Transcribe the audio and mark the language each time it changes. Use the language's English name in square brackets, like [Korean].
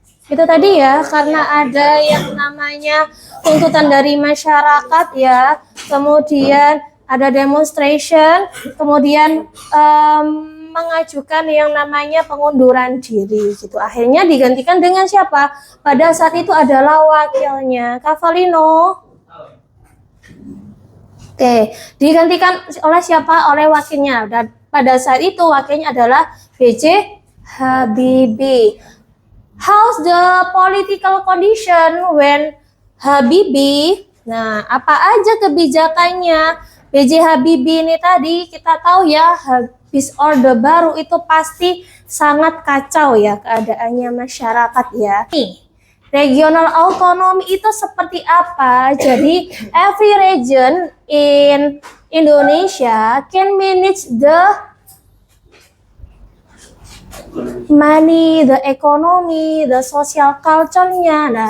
[Indonesian] Itu tadi ya, karena ada yang namanya tuntutan dari masyarakat ya, kemudian ada demonstration, kemudian mengajukan yang namanya pengunduran diri gitu. Akhirnya digantikan dengan siapa? Pada saat itu adalah wakilnya, Cavallino. Oke, digantikan oleh siapa? Oleh wakilnya. Dan pada saat itu wakilnya adalah B.J. Habibie. [English] How's the political condition when Habibie? [Indonesian] Nah, apa aja kebijakannya B.J. Habibie ini tadi? Kita tahu ya, habis Orde Baru itu pasti sangat kacau ya keadaannya masyarakat ya. Nih, regional autonomy itu seperti apa? [English] Jadi, every region in Indonesia can manage the money, the economy, the social culture-nya.